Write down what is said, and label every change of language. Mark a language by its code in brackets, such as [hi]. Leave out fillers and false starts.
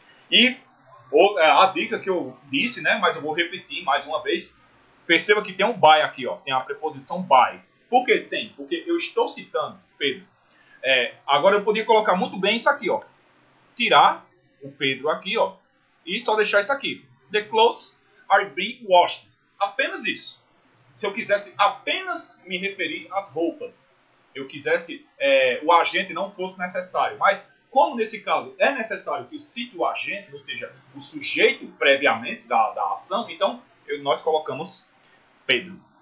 [pt] E a dica que eu disse, né, mas eu vou repetir mais uma vez, perceba que tem um by aqui, ó, tem a preposição by. Por que tem? Porque eu estou citando Pedro. Agora eu podia colocar muito bem isso aqui, ó, tirar o Pedro aqui, ó, e só deixar isso aqui. [en] The clothes are being washed. [pt] Apenas isso. Se eu quisesse apenas me referir às roupas, eu quisesse o agente não fosse necessário. Mas como nesse caso é necessário que cite o agente, ou seja, o sujeito previamente da ação, então nós colocamos Pedro.